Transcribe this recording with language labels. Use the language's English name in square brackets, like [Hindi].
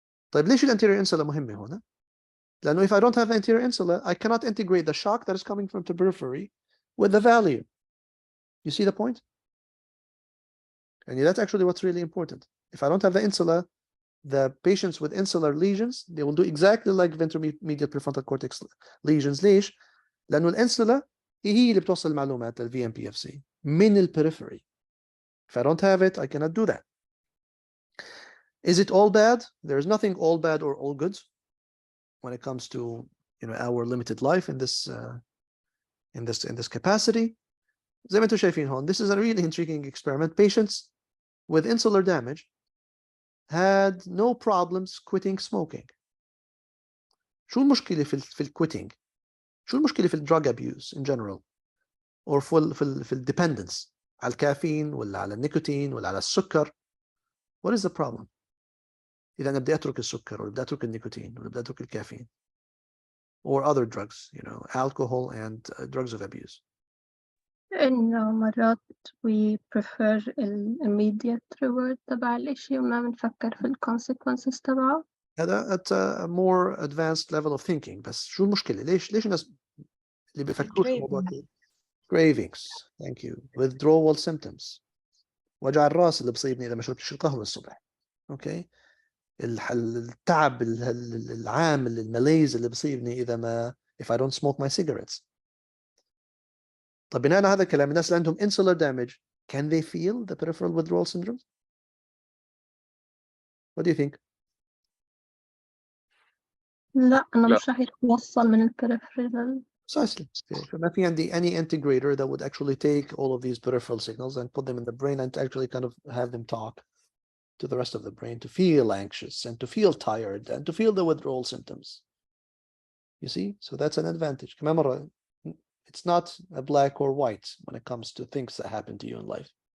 [Arabic] طيب ليش الانterior insula مهمة هنا؟ [English] لأنه if I don't have the anterior insula, I cannot integrate the shock that is coming from the periphery with the value. You see the point? And that's actually what's really important. If I don't have the insula, the patients with insular lesions, they will do exactly like ventromedial prefrontal cortex lesions. [Arabic] ليش؟ لأنه الانسula هي اللي بتوصل المعلومات لل VMPFC من ال periphery. [English] If I don't have it, I cannot do that. Is it all bad? There is nothing all bad or all good when it comes to our limited life in this capacity. [Arabic] زي ما انتم شايفين هون, [English] this is a really intriguing experiment. Patients with insular damage had no problems quitting smoking. [Arabic] شو المشكلة في quitting? شو المشكلة في drug abuse in general or في dependence على الكافيين ولا على النيكوتين ولا على السكر? [English] What is the problem? [Arabic] إذا أنا بدي أترك السكر ولا بدي أترك النيكوتين ولا بدي أترك الكافيين [English] or other drugs, alcohol and drugs of abuse. [Arabic] إنه مرات [English] we prefer immediate reward [Arabic] تبع الإشي وما بنفكر في consequences تبعه. [English] هذا at a more advanced level of thinking. [Arabic] بس شو المشكلة؟ ليش الناس اللي بيفكروش في موضوع cravings, [English] thank you, [Arabic] withdrawal symptoms, وجع الراس اللي بصيبني إذا ما شربتش القهوة الصبح, okay, التعب العام الماليز اللي بصيبني إذا ما [English] if I don't smoke my cigarettes. [Arabic] طب بناء على هذا الكلام, الناس اللي عندهم [English] insular damage, can they feel the peripheral withdrawal syndrome? What do you think? [Arabic] لا أنا مش راح يتوصل من البريفرال. [English] Precisely. [Arabic] فما في عندي [English] any integrator that would actually take all of these peripheral signals and put them in the brain and actually kind of have them talk to the rest of the brain to feel anxious and to feel tired and to feel the withdrawal symptoms. You see? So that's an advantage. [Arabic] كمان مرة, [English] it's not a black or white when it comes to things that happen to you in life.